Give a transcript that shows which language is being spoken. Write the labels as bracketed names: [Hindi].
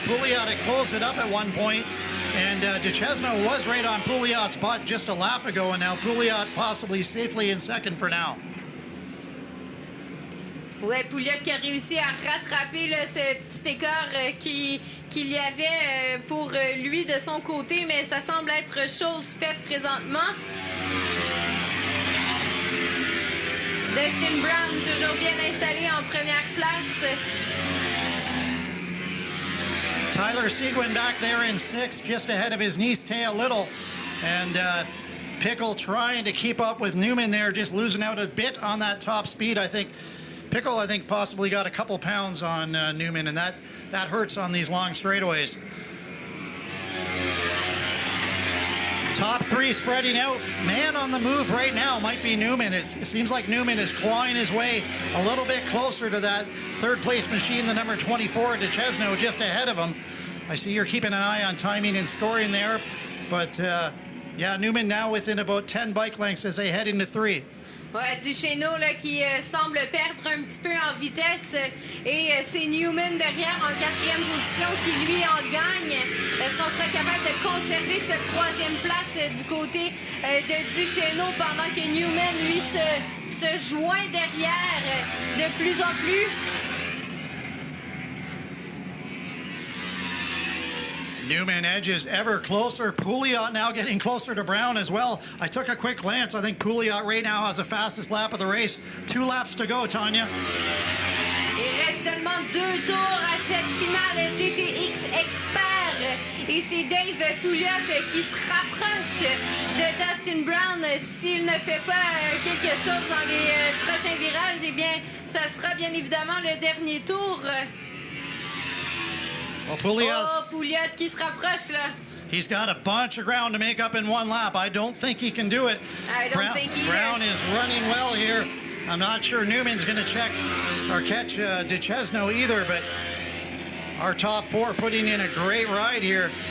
[English] Pouliot had closed it up at one point, and DeChesno was right on Pouliot's butt just a lap ago, and now Pouliot possibly safely in 2nd for now. [French] Ouais, Pouliot qui a réussi à rattraper là, ce petit écart qu'il y avait pour lui de son côté, mais ça semble être chose faite présentement. Dustin Brown, toujours bien installé en première place. [English] Tyler Seguin back there in 6th, just ahead of his niece, Taya Little. And Pickle trying to keep up with Newman there, just losing out a bit on that top speed, I think. Pickle, I think, possibly got a couple pounds on Newman, and that hurts on these long straightaways. Top 3 spreading out. Man on the move right now might be Newman. It seems like Newman is clawing his way a little bit closer to that 3rd place machine, the number 24, DeChesno, just ahead of him. I see you're keeping an eye on timing and scoring there. But, yeah, Newman now within about 10 bike lengths as they head into 3. [French] Ouais, Duchesneau là, qui semble perdre un petit peu en vitesse et c'est Newman derrière en 4e position qui lui en gagne. Est-ce qu'on sera capable de conserver cette 3e place du côté de Duchesneau pendant que Newman lui se joint derrière de plus en plus? [English] Newman edges ever closer. Pouliot now getting closer to Brown as well. I took a quick glance. I think Pouliot right now has the fastest lap of the race. 2 laps to go, Tanya. [French] Il reste seulement 2 tours à cette finale DTX Expert. Et c'est Dave Pouliot qui se rapproche de Dustin Brown. S'il ne fait pas quelque chose dans les prochains virages, eh bien, ça sera bien évidemment le dernier tour. [English] Well, [French] Pouliot qui se rapproche, là. [English] He's got a bunch of ground to make up in 1 lap. I don't think he can do it. I don't think either. Brown is running well here. I'm not sure Newman's going to check or catch Duchesneau either, but our top 4 putting in a great ride here.